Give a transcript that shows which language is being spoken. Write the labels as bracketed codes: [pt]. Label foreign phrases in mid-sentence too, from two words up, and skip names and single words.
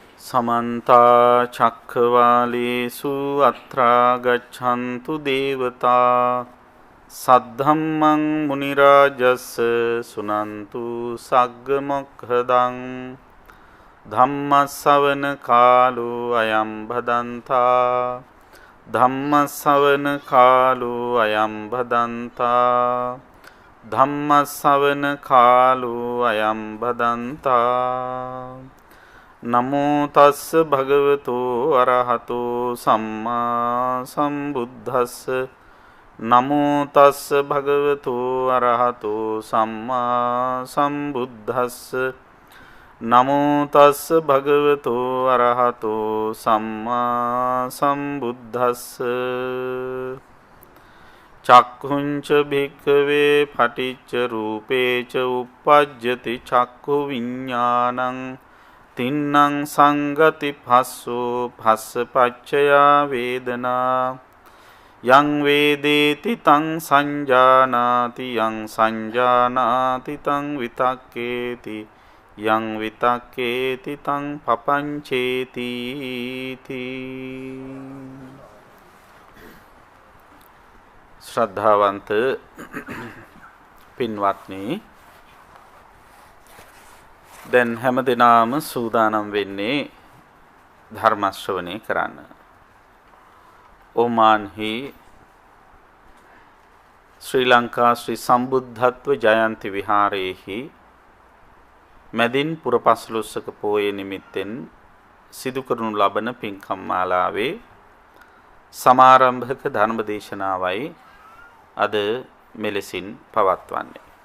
[pi] समन्ता चक्रवालेषु अत्रा गच्छन्तु देवता सद्धम्मं मुनिराजस्य सुनन्तु सग्गमोक्खदं धम्मश्रवण कालो अयं भदन्ता धम्मश्रवण कालो अयं भदन्ता धम्मश्रवण कालो अयं भदन्ता नमो तस् भगवतो अरहतो सम्मा सम्बुद्धस्स नमो तस् भगवतो अरहतो सम्मा सम्बुद्धस्स नमो तस् भगवतो अरहतो सम्मा सम्बुद्धस्स चक्षुंच भिक्खवे फटिच्च रूपे च उपपज्यति चक्षु विज्ञानं तिन्नं संगति भास्सो भास्सपच्चया वेदना यं वेदेति तं संजानाति यं संजानाति तं वितक्केति यं वितक्केति तं पपञ्चेति [si] श्रद्धावंत පින්වත්නි දැන් හැමදෙනාම සූදානම් වෙන්නේ ධර්ම ශ්‍රවණය කරන්න. ඕමාන්හි ශ්‍රී ලංකා ශ්‍රී සම්බුද්ධත්ව ජයන්ති විහාරයේහි මැදින් පුරපස්ලොස්වක පෝය නිමිත්තෙන් සිදු කරනු ලබන පින්කම් මාලාවේ සමාරම්භක ධර්ම දේශනාවයි අද මෙලෙසින් පවත්වන්නේ.